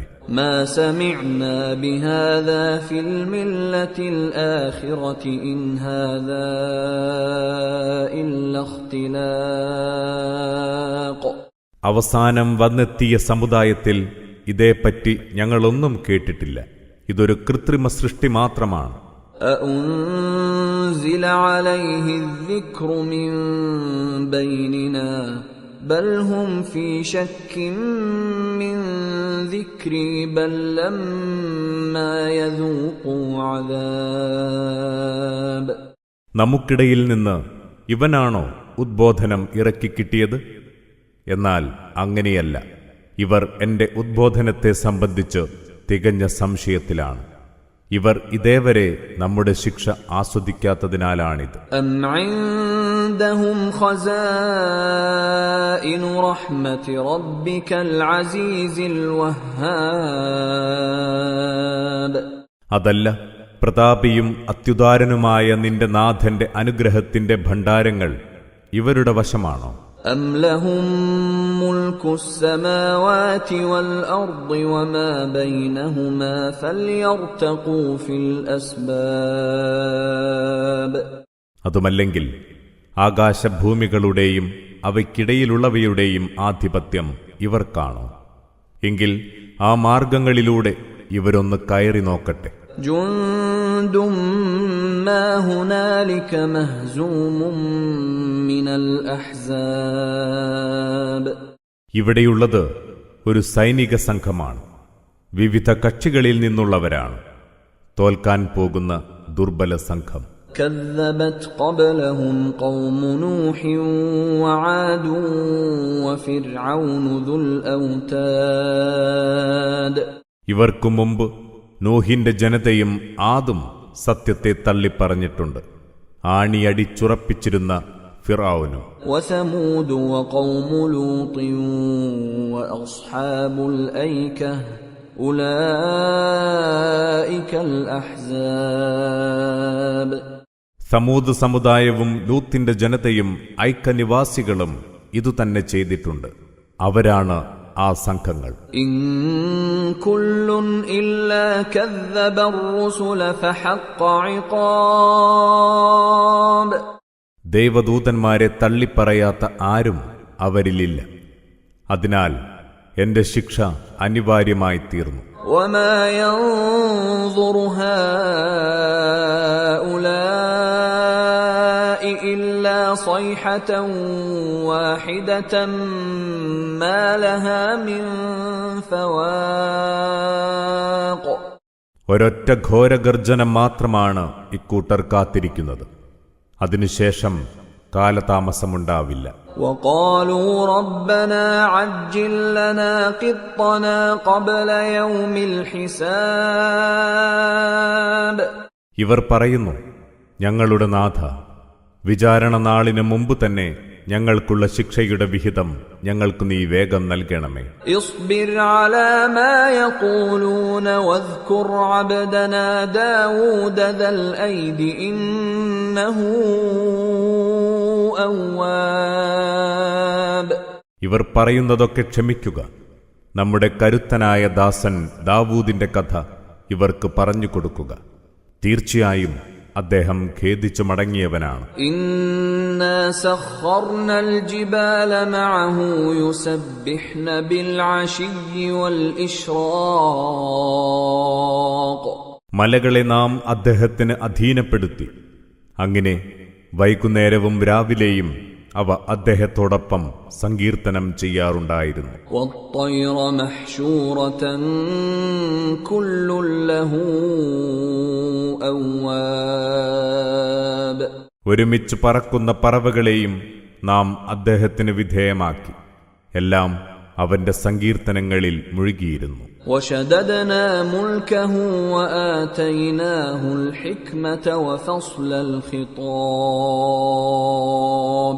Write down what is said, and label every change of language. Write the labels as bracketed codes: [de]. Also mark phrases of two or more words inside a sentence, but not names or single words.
[ar] ما سمعنا بهذا في الملة الآخرة إن هذا إلا اختلاق. [ml] അവസാനം വന്നെത്തിയ സമുദായത്തിൽ ഇതേപ്പറ്റി ഞങ്ങളൊന്നും കേട്ടിട്ടില്ല, ഇതൊരു കൃത്രിമ സൃഷ്ടി മാത്രമാണ്. [ar] أأنزل عليه الذكر من بيننا بل هم في شك من ذكري بل لما يذوقوا عذاب. [ml] നമുക്കിടയിൽ നിന്ന് ഇവനാണോ ഉദ്ബോധനം ഇറക്കിക്കിട്ടിയത്? എന്നാൽ അങ്ങനെയല്ല, ഇവർ എന്റെ ഉദ്ബോധനത്തെ സംബന്ധിച്ച് തികഞ്ഞ സംശയത്തിലാണ്. ഇവർ ഇതേവരെ നമ്മുടെ ശിക്ഷ ആസ്വദിക്കാത്തതിനാലാണിത്. [ar] أم عندهم خزائن رحمة ربك العزيز الوهاب. [ml] അതല്ല, പ്രതാപിയും അത്യുദാരനുമായ നിന്റെ നാഥന്റെ അനുഗ്രഹത്തിന്റെ ഭണ്ഡാരങ്ങൾ ഇവരുടെ വശമാണോ? [ar] أم لهم ملك السماوات والأرض وما بينهما فليرتقوا في الأسباب. [ml] അതുമല്ലെങ്കിൽ ആകാശഭൂമികളുടെയും അവയ്ക്കിടയിലുള്ളവയുടെയും ആധിപത്യം ഇവർക്കാണോ? എങ്കിൽ ആ മാർഗങ്ങളിലൂടെ ഇവരൊന്ന് കയറി നോക്കട്ടെ. [ar] جند ما هنالك مهزوم من الأحزاب. [ml] ഇവിടെയുള്ളത് ഒരു സൈനിക സംഘമാണ്, വിവിധ കക്ഷികളിൽ നിന്നുള്ളവരാണ്, തോൽക്കാൻ പോകുന്ന ദുർബല സംഘം. [ar] كذبت قبلهم قوم نوح وعاد وفرعون ذو الأوتاد. [ml] ഇവർക്കു മുമ്പ് നൂഹിന്റെ ജനതയും ആദും സത്യത്തെ തള്ളിപ്പറഞ്ഞിട്ടുണ്ട്, ആണിയടിച്ചുറപ്പിച്ചിരുന്ന ഫിർഔനും. [ar] وثمود وقوم لوط وأصحاب الأيكة أولئك الأحزاب. [ml] സമൂദ് സമുദായവും ലൂത്തിന്റെ ജനതയും ഐക്യനിവാസികളും ഇതുതന്നെ ചെയ്തിട്ടുണ്ട്. അവരാണ് ആ സംഘങ്ങൾ. [ar] إن كل إلا كذب الرسل فحق عقاب. [ml] ദൈവദൂതന്മാരെ തള്ളിപ്പറയാത്ത ആരും അവരിലില്ല. അതിനാൽ എന്റെ ശിക്ഷ അനിവാര്യമായി തീർന്നു. [ar] وما ينظر هؤلاء إلا صيحة واحدة ما لها من فواق. [ml] ഒരൊറ്റ ഘോരഗർജനം മാത്രമാണ് ഇക്കൂട്ടർ കാത്തിരിക്കുന്നത്. അതിനുശേഷം കാലതാമസമുണ്ടാവില്ല. [ar] وقالوا ربنا عجل لنا قطنا قبل يوم الحساب. [ml] ഇവർ പറയുന്നു, ഞങ്ങളുടെ നാഥ, വിചാരണ നാളിന് മുമ്പ് തന്നെ ഞങ്ങൾക്കുള്ള ശിക്ഷയുടെ വിഹിതം ഞങ്ങൾക്ക് നീ വേഗം നൽകണമേ. [ar] اصبر على ما يقولون واذكر عبدنا داود ذا الأيد إنه أواب. [ml] ഇവർ പറയുന്നതൊക്കെ ക്ഷമിക്കുക. നമ്മുടെ കരുത്തനായ ദാസൻ ദാവൂദിന്റെ കഥ ഇവർക്ക് പറഞ്ഞു കൊടുക്കുക. തീർച്ചയായും അദ്ദേഹം ഖേദിച്ചു മടങ്ങിയവനാണ്. [ar] إنا سخرنا الجبال معه يسبحن بالعشي والإشراق. [ml] മലകളെ നാം അദ്ദേഹത്തിന് അധീനപ്പെടുത്തി. അങ്ങനെ വൈകുന്നേരവും രാവിലെയും അവ അദ്ദേഹത്തോടൊപ്പം സങ്കീർത്തനം ചെയ്യാറുണ്ടായിരുന്നു. [ar] والطير محشورة كل له أواب. [ml] ഒരുമിച്ച് പറക്കുന്ന പറവകളെയും നാം അദ്ദേഹത്തിന് വിധേയമാക്കി. എല്ലാം അവന്റെ സങ്കീർത്തനങ്ങളിൽ മുഴുകിയിരുന്നു. [ar] وشددنا ملكه وآتيناه الحكمة وفصل الخطاب.